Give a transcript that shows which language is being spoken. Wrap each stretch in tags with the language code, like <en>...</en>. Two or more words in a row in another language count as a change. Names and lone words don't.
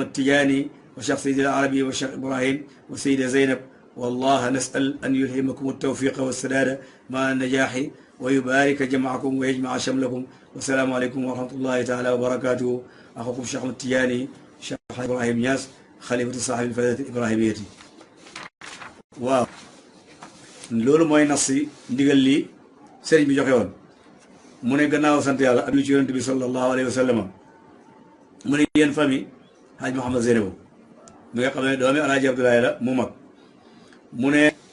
<ar>التجاني والشيخ سيد العربي والشيخ إبراهيم والسيدة زينب والله نسأل أن يلهمكم التوفيق والسداد مع النجاح ويبارك جمعكم ويجمع شملكم والسلام عليكم ورحمة الله تعالى وبركاته أخوكم الشيخ أحمد التجاني الشيخ إبراهيم نياس خليفة صاحب الفائدة الإبراهيمية</ar> <wo>waaw loolu mooy nas si ndigal li sëriñ bi joxe woon mu ne gannaaw sant yàlla ak lu ci yonent bi</wo> <ar>صلى الله عليه وسلم</ar> <wo>mu ne yéen famille Hadj Mouhamed Zeynabou mi nga xam ne doomi Alaaji Abdoulaye la mu mag mu ne</wo>